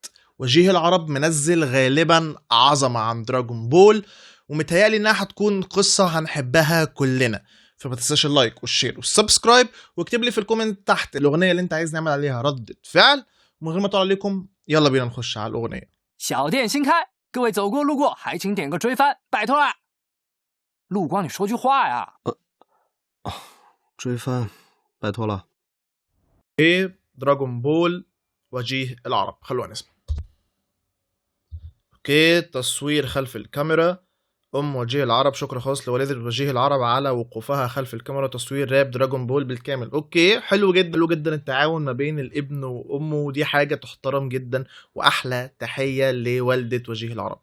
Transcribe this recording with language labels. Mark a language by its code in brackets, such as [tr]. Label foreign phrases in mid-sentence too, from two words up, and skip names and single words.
[ar] وجيه العرب منزل غالبا عظمه عن دراجون بول، ومتهيألي انها هتكون قصه هنحبها كلنا. فما تنساش اللايك والشير والسبسكرايب، واكتب لي في الكومنت تحت الاغنيه اللي انت عايز نعمل عليها ردة فعل. ومن غير ما اطول عليكم، يلا بينا نخش على الاغنيه. [zh] 小店新开，各位走过路过还请点个追番，拜托啦！陆光，你说句话呀！追番，拜托了。 [ar] دراجون بول وجيه العرب، خلونا نسمع. اوكي، تصوير خلف الكاميرا وجيه العرب. شكر خاص لوالدة وجيه العرب على وقوفها خلف الكاميرا. تصوير راب دراجون بول بالكامل. اوكي، حلو جدا، حلو جدا التعاون ما بين الابن وامه، ودي حاجة تحترم جدا، واحلى تحية لوالدة وجيه العرب.